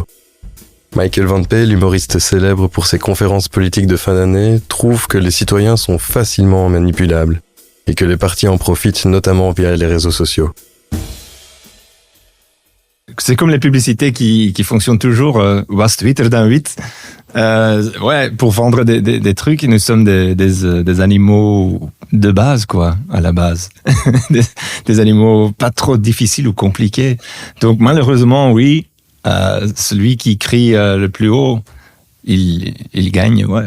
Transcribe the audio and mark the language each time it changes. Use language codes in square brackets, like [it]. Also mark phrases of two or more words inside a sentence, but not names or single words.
[fr] Michael Van Pe, l'humoriste célèbre pour ses conférences politiques de fin d'année, trouve que les citoyens sont facilement manipulables et que les partis en profitent notamment via les réseaux sociaux. C'est comme les publicités qui fonctionnent toujours, was Twitter dan wit. Ouais, pour vendre des trucs, nous sommes des animaux de base, quoi, à la base. des animaux pas trop difficiles ou compliqués. Donc malheureusement, oui, celui qui crie le plus haut, il gagne, ouais.